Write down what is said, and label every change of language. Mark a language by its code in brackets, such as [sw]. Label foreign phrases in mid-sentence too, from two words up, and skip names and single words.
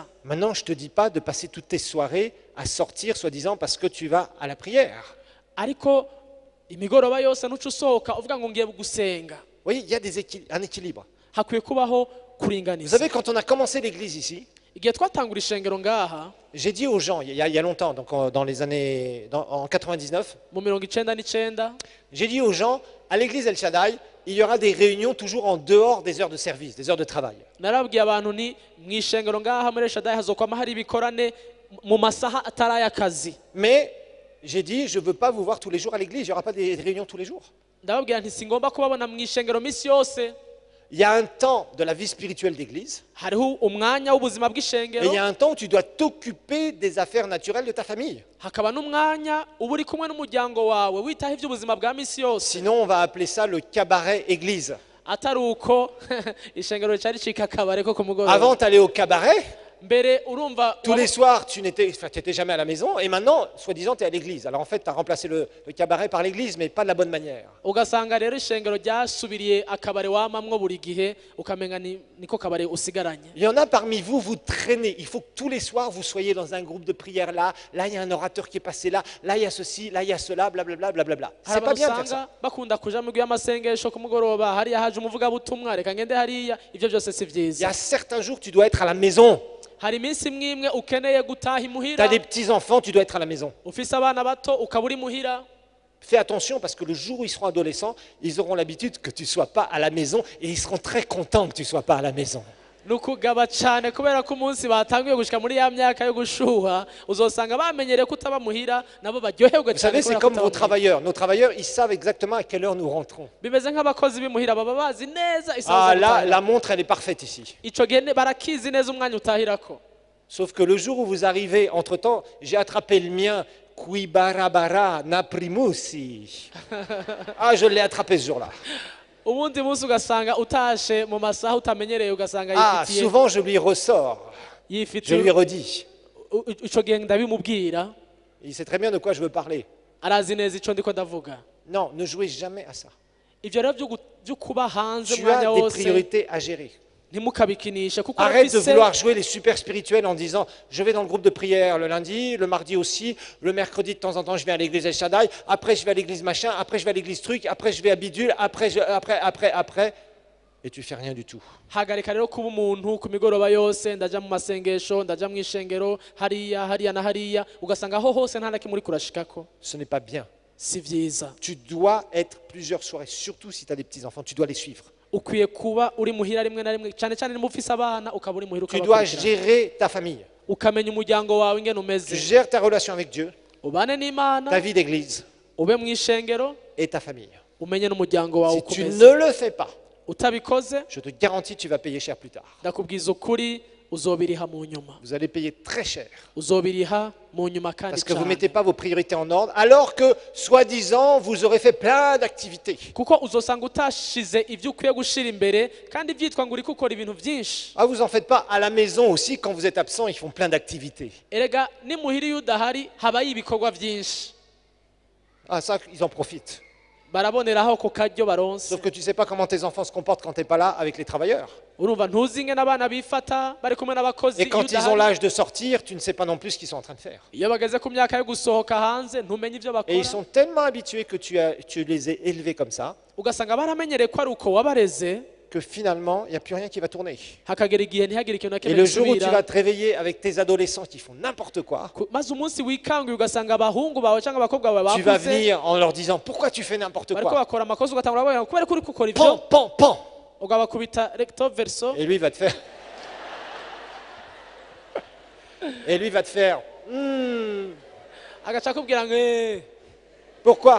[fr] Maintenant, je ne te dis pas de passer toutes tes soirées à sortir, soi-disant, parce que tu vas à la prière. [rn] Ariko imigoroba yose ntucu usohoka uvuga ngo ngiye gusenga. [fr] Oui, il y a un équilibre. [rn] Hakwiye kubaho [fr] Vous [rn] kuringaniza. [fr] savez, quand on a commencé l'église ici, [rn] Igihe twatangura ishengero ngaha [fr] j'ai dit aux gens, il y a longtemps, donc dans les années, en 99, [rn] mu 99 [fr] j'ai dit aux gens, à l'église El Shaddai, il y aura des réunions toujours en dehors des heures de service, des heures de travail. [rn] narabwiye abantu ni mu ishengero ngaha muri Shaddai hazokwama hari ibikorane mu masaha atari ay'akazi. [fr] Mais j'ai dit, je ne veux pas vous voir tous les jours à l'église, il n'y aura pas des réunions tous les jours. [rn] Ndababwira nti singomba kubabona mu ishengero misi yose. [fr] Il y a un temps de la vie spirituelle d'église, [rn] Hariho umwanya w'ubuzima [fr] et [rn] bw'ishengero, [fr] il y a un temps où tu dois t'occuper des affaires naturelles de ta famille. [rn] hakaba n'umwanya uba uri kumwe n'umuryango wawe witaho iby'ubuzima bwa misi yose. [fr] Sinon, on va appeler ça le cabaret église. [rn] Atari uko ishengero cyari cika akabare ko ku mugoroba. [fr] Avant, tu allais au cabaret, [rn] Mbere urumva [fr] tous les soirs, tu n'étais jamais à la maison, et maintenant, soi-disant, tu es à l'église. Alors en fait, tu as remplacé le cabaret par l'église, mais pas de la bonne manière. [rn] ugasanga rero ishengero ryasubiriye akabare wamamwo buri gihe ukamenga niko kabare usigaranye. [fr] Il y en a parmi vous, vous traînez. Il faut que tous les soirs, vous soyez dans un groupe de prière là. Là, il y a un orateur qui est passé là. Là, il y a ceci, là, il y a cela, blablabla, blablabla. C'est pas bien de faire ça. [rn] Usanga bakunda kuja mu y'amasengesho ku mugoroba hariya haje umuvugabutumwa reka ngende hariya, ibyo byose si [fr] Il y [rn] byiza. [fr] a certains jours, tu dois être à la maison. [rn] Hari iminsi imwe imwe ukeneye gutaha [fr] Tu [rn] imuhira, [fr] as des petits-enfants, tu dois être à la maison. [rn] ufise abana bato ukaba uri muhira. [fr] Fais attention parce que le jour où ils seront adolescents, ils auront l'habitude que tu ne sois pas à la maison et ils seront très contents que tu ne sois pas à la maison. [rn] Nukugaba cyane kubera ko umunsi batangiye gushika muri ya myaka yo gushuha uzosanga bamenyereye kutaba muhira nabo baryoherwe [fr] Vous [rn] cyane. [fr] savez, c'est comme vos travailleurs. Nos travailleurs, ils savent exactement à quelle heure nous rentrons. [rn] Bimeze nk'abakozi b'imuhira baba bazi neza [fr] Ah [rn] isaha zo [fr] là, [rn] gutaha. [fr] la montre, elle est parfaite ici. [rn] Ico gihe barakizi neza umwanya utahirako. [fr] Sauf que le jour où vous arrivez, entre-temps, j'ai attrapé le mien. [rn] Qui barabara na primusi. [fr] Ah, je l'ai attrapé ce jour-là. [rn] Ubundi munsi ugasanga utashe mu masaha utamenyereye ugasanga [fr] Ah, [rn] yifitiye [fr] souvent je lui ressors. Je lui [rn] yifitiye [fr] redis. [rn] ico gihe ndabimubwira [fr] Il sait très bien de quoi je veux parler. [rn] arazi neza ico ndiko ndavuga. [fr] Non, ne jouez jamais à ça. [rn] Ivyo rero byo kuba hanze [fr] Tu [rn] umwanya [fr] as des [rn] wose [fr] priorités à gérer. [rn] ntimukabikinishe kuko [fr] Arrête de [rn] urafise [fr] vouloir jouer les super spirituels en disant je vais dans le groupe de prière le lundi, le mardi aussi, le mercredi de temps en temps je vais à l'église El Shaddai, après je vais à l'église machin, après je vais à l'église truc, après je vais à bidule, après, et tu fais rien du tout. [rn] hagarika rero kuba umuntu ku migoroba yose ndaja mu masengesho ndaja mu ishengero hariya na hariya ugasanga aho hose nta na kimwe uri kurashikako. [fr] Ce n'est pas bien. [rn] Si vyiza. [fr] Tu dois être plusieurs soirées, surtout si tu as des petits-enfants, tu dois les suivre. [rn] Ukwiye kuba uri muhira rimwe na rimwe cyane cyane nimufise abana ukaba uri muhira [fr] Tu dois [rn] ukabakurikirana. [fr] gérer ta famille. [rn] Ukamenya umuryango wawe ingene [fr] Tu [rn] umeze. [fr] gères ta relation avec Dieu, [rn] Ubane n'Imana, [fr] ta vie d'église [rn] ube mu ishengero, [fr] et ta famille. [rn] umenye n'umuryango wawe [fr] Si [rn] uko [fr] tu [rn] umeze. [fr] ne le fais pas, [rn] utabikoze [fr] je te garantis tu vas payer cher plus tard. [rn] ndakubwiza ukuri uzobiriha mu nyuma [fr] Vous allez payer très cher. [rn] uzobiriha mu nyuma kandi [fr] Parce que vous ne [rn] cyane [fr] mettez pas vos priorités en ordre, alors que, soi-disant, vous aurez fait plein d'activités. [rn] kuko uzosanga utashize ibyo ukwiye gushira imbere kandi byitwa ngo uri gukora ibintu byinshi [fr] Ah, vous n'en faites pas à la maison aussi, quand vous êtes absent, ils font plein d'activités. [rn] erega nimuhira iyo udahari habayo ibikorwa byinshi [fr] Ah, ça, ils en profitent. [rn] baraboneraho ku karyo baronse [fr] Sauf que tu ne sais pas comment tes enfants se comportent quand tu n'es pas là avec les travailleurs. [rn] urumva ntuzi ingene abana bifata bari kumwe n'abakozi [fr] Et [rn] iyo [fr] quand ils ont [rn] udahari [fr] l'âge de sortir, tu ne sais pas non plus ce qu'ils sont en train de faire. [rn] iyo bageze ku myaka yo gusohoka hanze ntumenye ibyo [fr] Et ils [rn] bakora [fr] sont tellement habitués que tu les as élevés comme ça, [rn] ugasanga baramenyereye ko ari uko wabareze [fr] que finalement, il n'y a plus rien qui va tourner. [rn] hakagera igihe ntihagire ikintu na [fr] Et [rn] kimwe [fr] le jour où tu [rn] gisubira [fr] vas te réveiller avec tes adolescents qui font n'importe quoi, [rn] maze umunsi wikanguye ugasanga abahungu bawe cyangwa abakobwa bawe [fr] tu vas [rn] bakuze [fr] venir en leur disant pourquoi tu fais n'importe [rn] bariko [fr] quoi. [rn] bakora amakosa ugatangura babona kubera ko uri gukora ibyo [fr] Pan, pan, pan. [rn] ugabakubita [fr] recto verso Et lui il va te faire. Et lui il va te faire. [rn] agaca akubwira ngo [fr] Pourquoi?